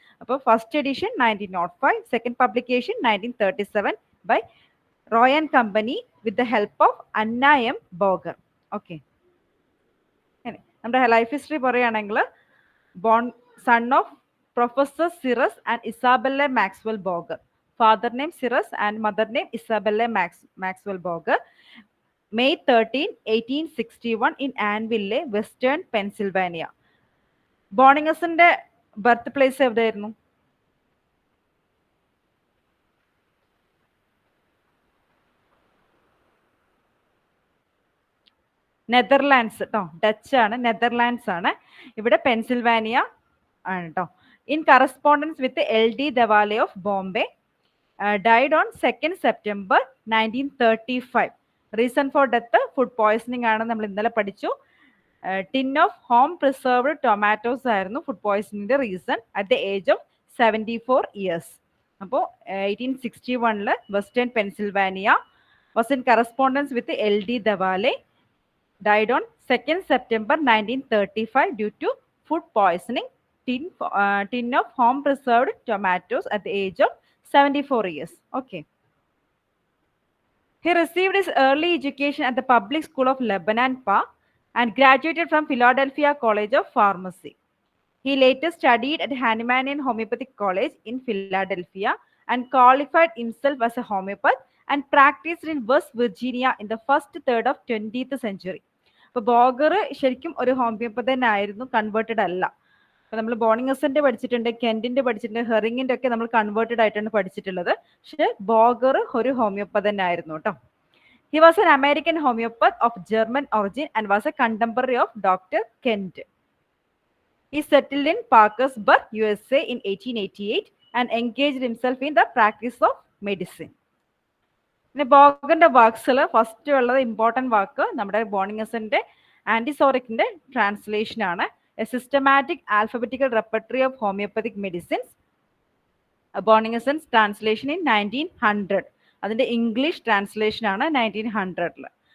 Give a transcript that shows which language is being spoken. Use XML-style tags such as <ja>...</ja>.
<en>അപ്പോൾ first edition 1905, second publication 1937 by Roy and company with the help of Anna M Boger. Okay, നമ്മുടെ life history പറയുകയാണെങ്കിൽ son of professor Cyrus and Isabella Maxwell Boger. Father name Cyrus and mother name Isabella Maxwell Boger. May 13, 1861 in Annville, Western Pennsylvania.</en> <ml>Bonding എസന്റെ birth place എവിടെയായിരുന്നു? Netherlands കേട്ടോ. Dutch ആണ്, Netherlands ആണ്. ഇവിടെ Pennsylvania ആണ് കേട്ടോ.</ml> <en>In correspondence with LD Dhawale of Bombay. Died on 2nd September 1935. Reason for death food poisoning</en> <ml>ആണ്, നമ്മൾ ഇന്നലെ പഠിച്ചു.</ml> <en>Tin of home preserved tomatoes ആയിരുന്നു food പോയ്സണിന്റെ reason at the age of 74 years. അപ്പോൾ 1861 Western Pennsylvania. Was in correspondence with LD Dhawale. Died on 2nd September 1935 due to food poisoning. Tin of home preserved tomatoes at the age of 74 years. Okay. He received his early education at the public school of Lebanon Pa and graduated from Philadelphia College of Pharmacy. He later studied at Hahnemannian Homeopathic College in Philadelphia and qualified himself as a homeopath and practiced in West Virginia in the first third of 20th century.</en> <ml>അപ്പോൾ ബോഗർ ശരിക്കും ഒരു ഹോമിയോപ്പതനായിരുന്നു, converted അല്ല. അപ്പൊ നമ്മൾ bonding എസന്റെ പഠിച്ചിട്ടുണ്ട്, കെന്റിന്റെ പഠിച്ചിട്ടുണ്ട്, ഹെറിങ്ങിന്റെ ഒക്കെ നമ്മൾ കൺവേർട്ടഡ് ആയിട്ടാണ് പഠിച്ചിട്ടുള്ളത്. പക്ഷെ ബോഗർ ഒരു ഹോമിയോപ്പതനായിരുന്നു കേട്ടോ.</ml> <en>He was an American homeopath of German origin and was a contemporary of doctor Kent. He settled in Parkersburg, USA in 1888 and engaged himself in the practice of medicine.</en> <ml>പിന്നെ ബോഗറിന്റെ വർക്ക്സിൽ ഫസ്റ്റ് ഉള്ളത് important വാക്ക് നമ്മുടെ bonding എസന്റെ ആന്റിസോറിക്കിന്റെ translation ആണ്.</ml> <en>A systematic alphabetical repertory of homeopathic medicines. ബോണ്ടിങ് എസൻസ് translation in 1900. അതിന്റെ ഇംഗ്ലീഷ് ട്രാൻസ്ലേഷൻ ആണ് 1900.</en>